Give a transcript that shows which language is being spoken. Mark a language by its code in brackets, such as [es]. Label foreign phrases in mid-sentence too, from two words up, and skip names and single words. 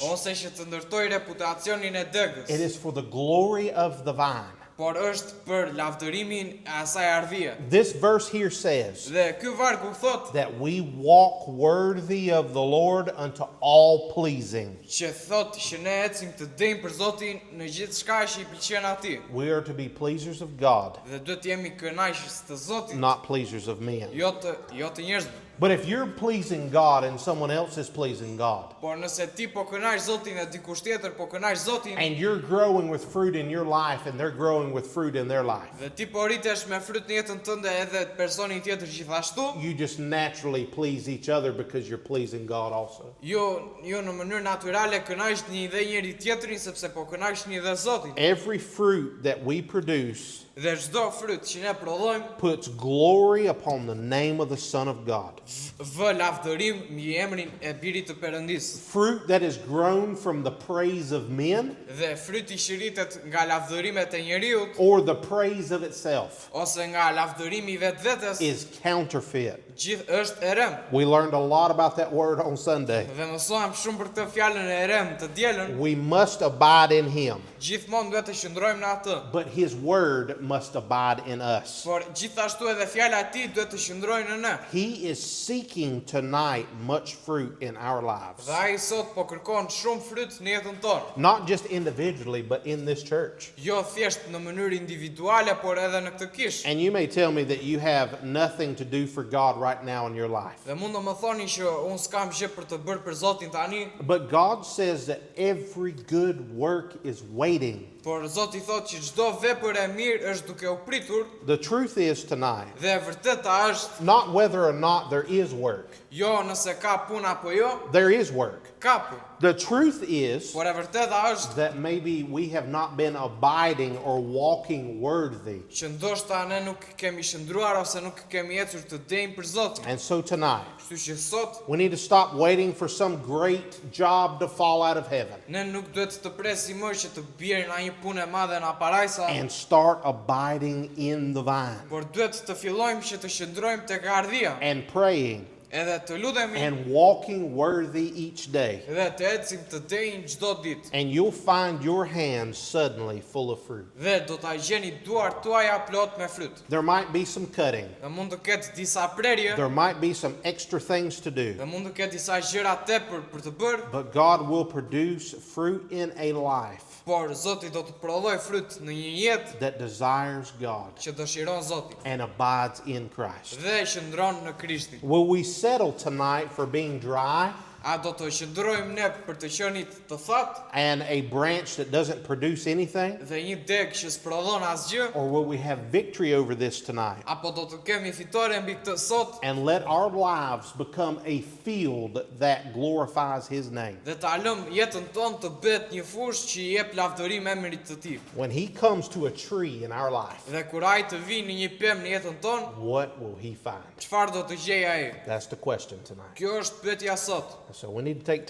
[sq] ose që të ndërtoj reputacionin e degës, [en] It is for the glory of the vine. [sq] por është për lavdërimin e asaj ardhie. [en] This verse here says [sq] Dhe ky varg u thot [en] that we walk worthy of the Lord unto all pleasing. [sq] që thot që ne ecim të denjë për Zotin në gjithë shka që i pëlqen atij. [en] We are to be pleasers of God, [sq] Dhe duhet jemi kënaqës të Zotit, [en] not pleasers of men. [sq] jo të njerëzve. [en] But if you're pleasing God and someone else is pleasing God, [sq] Por nëse ti po kënaq Zotin e dikush tjetër po kënaq Zotin, [en] and you're growing with fruit in your life and they're growing with fruit in their life, [sq] dhe ti po rritesh me fryt në jetën tënde edhe personin tjetër gjithashtu, [en] you just naturally please each other because you're pleasing God also. [sq] ju në mënyrë natyrale kënaqni dhe njëri tjetrin sepse po kënaqni dhe Zotin. [en] Every fruit that we produce [sq] Dhe çdo fryt që ne prodhojmë [en] puts glory upon the name of the Son of God. [sq] vë lavdërim mbi emrin e Birit të Perëndisë. [en] Fruit that is grown from the praise of men [sq] Dhe fryti që rritet nga lavdërimet e njeriut [en] or the praise of itself [sq] ose nga lavdërimi i vetvetes [en] is counterfeit. [sq] është erem. [en] We learned a lot about that word on Sunday. [sq] Dhe mësojmë shumë për këtë fjalën e erem të dielën. [en] We must abide in Him, [sq] Gjithmonë duhet të qëndrojmë në atë. [en] but His word must abide in us. [sq] Por gjithashtu edhe fjala e tij duhet të qëndrojë në ne. [en] He is seeking tonight much fruit in our lives. [sq] Dhe ai sot po kërkon shumë fryt në jetën tonë. [en] Not just individually, but in this church. [sq] Jo thjesht në mënyrë individuale, por edhe në këtë kishë. [en] And you may tell me that you have nothing to do for God right now in your life. [sq] Dhe mund të më thoni që unë s'kam gjë për të bërë për Zotin tani, [en] But God says that every good work is waiting. [sq] por Zoti thotë që çdo vepër e mirë është duke u pritur. [en] The truth is tonight, [sq] Dhe e vërteta është, [en] not whether or not there is work. [sq] jo nëse ka punë apo jo, [en] There is work. [sq] ka punë. [en] The truth is [sq] Por e vërteta është [en] that maybe we have not been abiding or walking worthy. [sq] që ndoshta ne nuk kemi shndruar ose nuk kemi ecur të denjë për Zotin. [en] And so tonight, [sq] Kështu që sot [en] we need to stop waiting for some great job to fall out of heaven [sq] ne nuk duhet të presim më që të bjerë në një punë e madhe në parajsa, [en] and start abiding in the vine [sq] por duhet të fillojmë që të qëndrojmë tek ardhia [en] and praying [sq] edhe të ludhemi [en] and walking worthy each day. [sq] dhe të ecim të denjë çdo ditë. [en] And you'll find your hands suddenly full of fruit. [sq] Dhe do ta gjeni duart tuaja plot me fryt. [en] There might be some cutting. [sq] Dhe mund të ketë disa prerje, [en] There might be some extra things to do. [sq] dhe mund të ketë disa gjëra tepër për të bërë, [en] But God will produce fruit in a life [sq] por Zoti do të prodhoj fryt në një jetë [en] that desires God [sq] që dëshiron Zoti [en] and abides in Christ. [sq] dhe qëndron në Krishtin. [en] Will we settle tonight for being dry [sq] A do të qëndrojmë ne për të qenit të thatë [en] and a branch that doesn't produce anything? [sq] dhe një deg që s'prodhon asgjë, [en] Or will we have victory over this tonight [sq] apo do të kemi fitore mbi këtë sot [en] and let our lives become a field that glorifies His name? [sq] dhe ta lëm jetën tonë të bëhet një fushë që i jep lavdërim emrit të Tij. [en] When He comes to a tree in our life, [sq] Dhe kur ai të vinë në një pemë në jetën tonë, [en] what will He find? [sq] çfarë do të gjejë ai? [en] That's the question tonight. [sq] Kjo është pyetja sot. [en] So we need to take time